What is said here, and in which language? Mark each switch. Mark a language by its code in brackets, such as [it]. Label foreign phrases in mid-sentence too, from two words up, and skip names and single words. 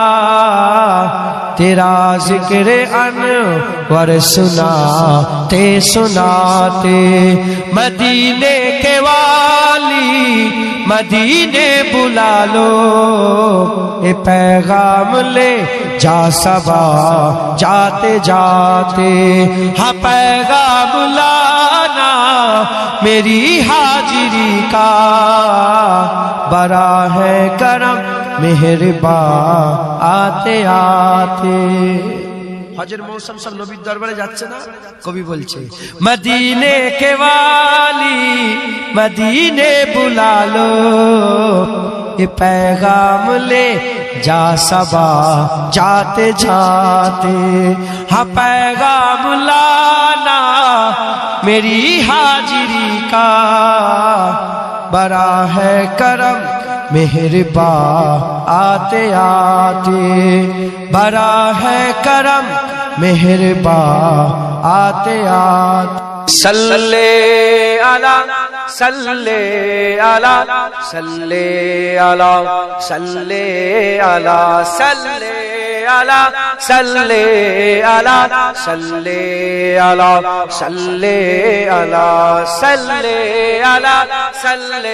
[ur] تیرا ذکر انور سناتے سناتے مدینے کے والی مدینے بلا لو اے پیغام لے جا صبا جاتے جاتے ہاں پیغام لانا میری حاضری کا بڑا ہے کرم مہربان آتے آتے [bn] হজের মৌসুম সব নবীর দরবারে যাচ্ছে না কবি বলছে [ur] مدینے کے والی مدینے بلا لو یہ پیغام لے جا صبا جاتے جاتے ہاں پیغام لانا میری حاضری کا بڑا ہے کرم مہربان آتے آتے بڑا ہے کرم مہربان آتے آتے [ar] صل على صل على صل على صل على صل على صل على सल्ले अला सल्ले अला صل على صل على صل على صل अला सल्ले